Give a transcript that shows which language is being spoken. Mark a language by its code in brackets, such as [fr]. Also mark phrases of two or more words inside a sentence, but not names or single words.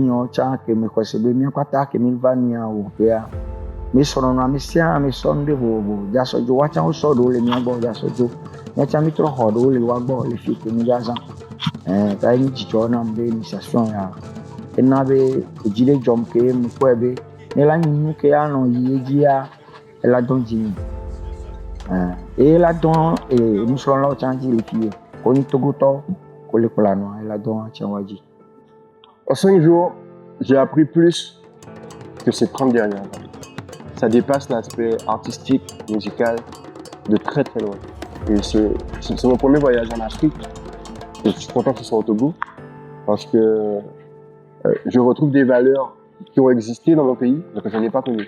[ee] nyawo tsã ke me xɔse be mía kpata ke mi va nua wò ƒea mi sɔnɔnu ame sia ame sɔnu ɖe vovovo dzasɔdzo woatsã wo sɔ ɖewo le mía gbɔ dzasɔdzo míatsã mi trɔ xɔ ɖewo le wa gbɔ le fie ke mi va zã ta enyi dzidzɔ nam be initiation ya ena be edzi ɖe dzɔm ke me kpɔe be ne la nyi nu ke anɔ yi edzia ela dɔn dzi mi eye la dɔn nusrɔ̃lawo tsã dzi le fie ko nyi togotɔ ko le kplɔ anɔ ela dɔn tsã wa dzi. [fr] En 5 jours, j'ai appris plus que ces 30 dernières années. Ça dépasse l'aspect artistique, musical, de très très loin. Et c'est mon premier voyage en Afrique. Et je suis content que ce soit au Togo parce que je retrouve des valeurs qui ont existé dans mon pays, mais que je n'ai pas connues.